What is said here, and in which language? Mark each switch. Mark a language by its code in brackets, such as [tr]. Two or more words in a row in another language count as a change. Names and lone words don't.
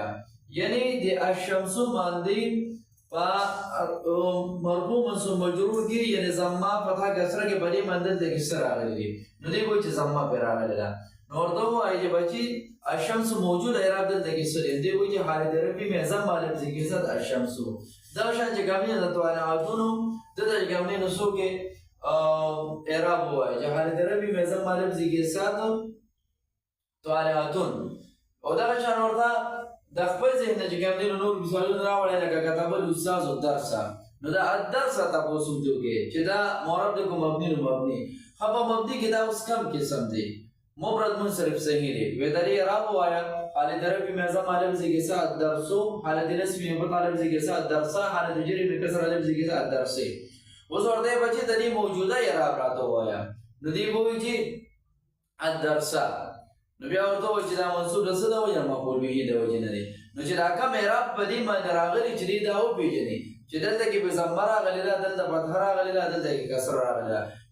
[ps] یعنې د الشمسو باندې په مرفوع منصوب مجرور کې یعنې ضمه فتحه کسره کې په دې باندې دلته کې څه راغلی دی؟ نو دی وایي چې ضمه پرې راغلی ده. نو ورته ووایي چې بچې الشمس موجود اعراب دلته کې څه دی؟ دی وایي چې [ur] حالت رفعی میں ضم لفظی کے ساتھ [ps] الشمسو. دغه شان چې کوم دی د طالعتونو دلته چې کوم دی نو څوک اعراب ووایي چې [ur] حالت رفعی میں ضم لفظی کے ساتھ [ps] طالعتون. او دغه شان ورته د خپل ذهن نه چې کوم دی نو نور مثالونه راوړی لکه [ar] کتب الاستاذ الدرسه. [ps] نو دا الدرسه تپوس ورته وکړئ چې دا مورب دی که مبني نو مبني. ښه په مبني کې دا اوس کم قسم دی مفرد منصرف صحیح دی. وی د دې اعراب ووایه [ur] حالت رفعی میں ضم لفظی کے ساتھ درسو، حالت نصبی میں فتح لفظی کے ساتھ درسا، حالت جری میں کسر لفظی کے ساتھ درسے. [ps] اوس ورته بچې د دې موجوده اعراب راته ووایه. نو دې به وایي چې الدرسه. نو بیا ورته ووایي چې دا منصوب د څه د وجې نه مفعول به د وجې نه دی. نو چې دا کم اعراب په دې باندې راغلی چې دې دا وپېژنې چې دلته کې به ضمه راغلې ده، دلته فتحه راغلې ده، دلته کې کسر راغلې ده.